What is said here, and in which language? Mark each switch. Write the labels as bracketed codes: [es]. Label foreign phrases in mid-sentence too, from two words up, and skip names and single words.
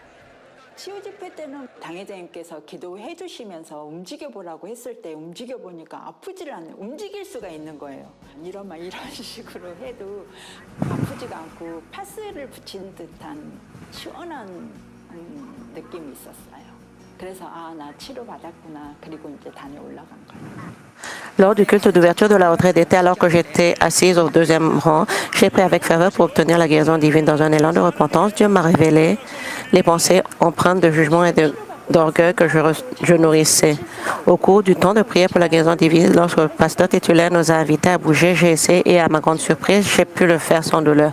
[ko] 치유 집회 때는 당회자님께서 기도해 주시면서 움직여 보라고 했을 때 움직여 보니까 아프지를 않아요. 움직일 수가 있는 거예요. 이런 식으로 해도 아프지가 않고 파스를 붙인 듯한 시원한 느낌이 있었어요. 그래서 나 치료 받았구나. 그리고 이제 단에 올라간 거예요. [fr] Lors du culte d'ouverture de la retraite d'été, alors que j'étais assise au deuxième rang, j'ai prié avec ferveur pour obtenir la guérison divine. Dans un élan de repentance, Dieu m'a révélé les pensées empreintes de jugement et d'orgueil que je nourrissais. Au cours du temps de prière pour la guérison divine, lorsque le pasteur titulaire nous a invités à bouger, j'ai essayé et à ma grande surprise, j'ai pu le faire sans douleur.